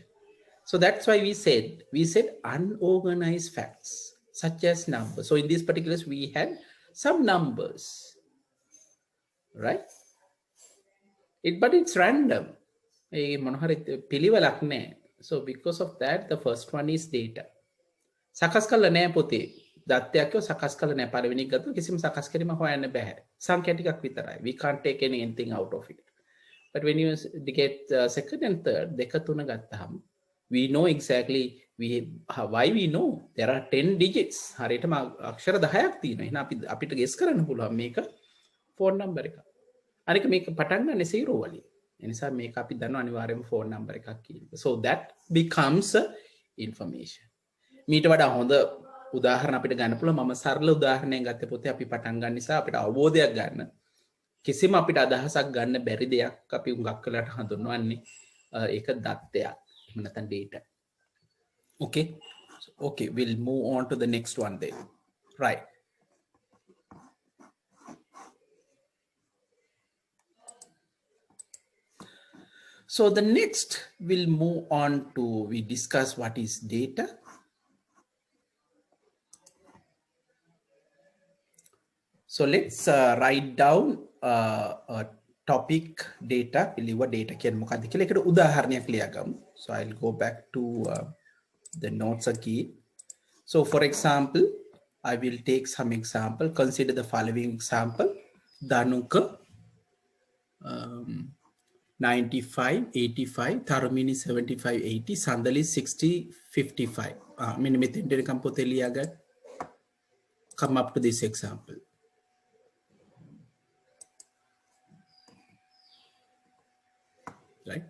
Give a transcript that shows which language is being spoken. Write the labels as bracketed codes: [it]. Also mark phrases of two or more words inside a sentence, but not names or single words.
[en] So that's why we said unorganized facts such as numbers. So in this particular, we had some numbers, right? But it's random. So because of that, the first one is data. [si] සකස් කළ නෑ පොතේ. දත්තයක්ව සකස් කළ නෑ පළවෙනි ගත්ත කිසිම සකස් කිරීම හොයන්න බෑ. සංඛ්‍යා ටිකක් විතරයි. [en] We can't take anything out of it. But when you get second and third, [si] දෙක තුන ගත්තහම [en] we know exactly why we know there are 10 digits. [si] හරියටම අක්ෂර 10ක් තියෙනවා. එහෙනම් අපිට guess කරන්න පුළුවන් මේක [en] phone number [si] එක. අනික මේක පටන් ගන්න 0 වලින්. ඒ නිසා මේක අපි දන්නවා අනිවාර්යයෙන්ම [en] phone number [si] එකක් කියන එක. [en] So that becomes information. [si] මීට වඩා හොඳ උදාහරණ අපිට ගන්න පුළුවන්. මම සරල උදාහරණයක් ගත්ත පොතේ අපි පටන් ගන්න නිසා අපිට අවබෝධයක් ගන්න. කිසිම අපිට අදහසක් ගන්න බැරි දෙයක් අපි උඟක් කළාට හඳුන්වන්නේ ඒක දත්තයක්. එහෙම නැත්නම් data. [en] Okay, we'll move on to the next one then. Right. So the next we'll move on to, we discuss what is data. So let's write down a topic data. [si] පිළිව data කියන්නේ මොකක්ද කියලා එකට උදාහරණයක් ලියගමු. [en] So I'll go back to the notes again. So for example, I will take some example. Consider the following example. Danuka 95, 85, Tharumini 75, 80, Sandali 60, 55. Come up to this example. Right?